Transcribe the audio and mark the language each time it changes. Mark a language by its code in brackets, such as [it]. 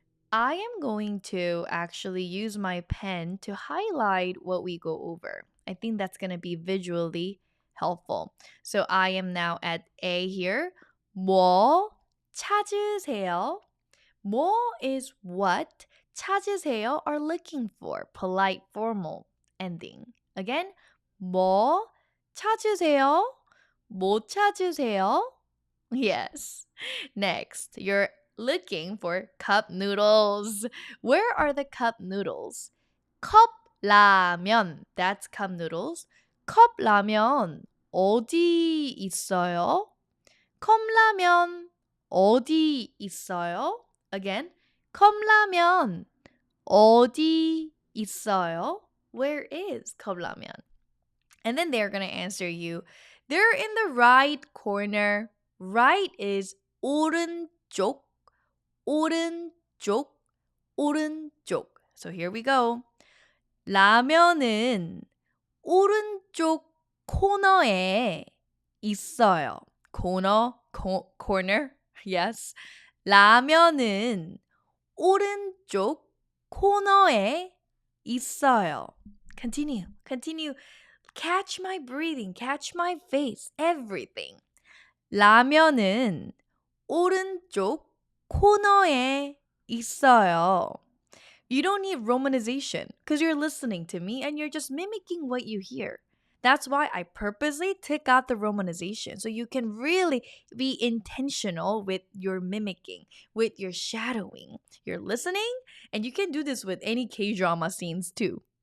[en] I am going to actually use my pen to highlight what we go over. I think that's going to be visually helpful. So I am now at A here. [ko] 뭐 찾으세요? 뭐 [en] is what, [ko] 찾으세요 [en] are looking for, polite formal ending. Again, [ko] 뭐 찾으세요? 뭐 찾으세요? [en] Yes. Next, you're looking for cup noodles. Where are the cup noodles? [ko] 컵라면. [en] That's cup noodles. [ko] 컵라면 어디 있어요? 컵라면 어디 있어요? [en] Again, [ko] 컵라면 어디 있어요? [en] Where is [ko] 컵라면? [en] And then they're going to answer you. They're in the right corner. Right is [ko] 오른쪽, 오른쪽, 오른쪽. [en] So here we go. [ko] 라면은 오른쪽 코너에 있어요. [en] corner. Yes. [ko] 라면은 오른쪽 코너에 있어요. [en] Continue. Catch my breathing, catch my face, everything. [ko] 라면은 오른쪽 코너에 있어요. [en] You don't need romanization because you're listening to me and you're just mimicking what you hear. That's why I purposely took out the romanization so you can really be intentional with your mimicking, with your shadowing. You're listening, and you can do this with any K-drama scenes too.